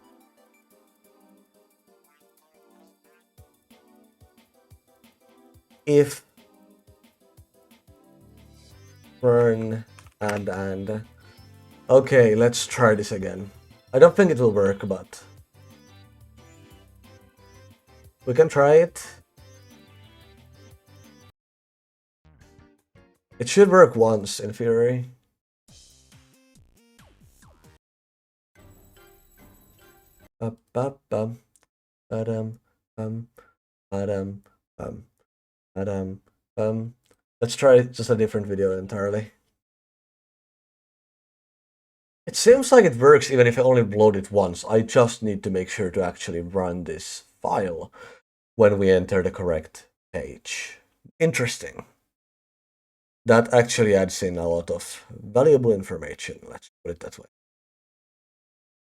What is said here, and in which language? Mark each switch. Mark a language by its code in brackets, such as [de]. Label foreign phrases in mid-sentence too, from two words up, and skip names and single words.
[en] If run and okay, let's try this again. I don't think it will work, but we can try it. It should work once in theory. Ba-ba-bum, ba-dum, bum, ba-dum, bum, ba-dum, bum. Let's try just a different video entirely. It seems like it works even if I only load it once. I just need to make sure to actually run this file when we enter the correct page. Interesting. That actually adds in a lot of valuable information, let's put it that way.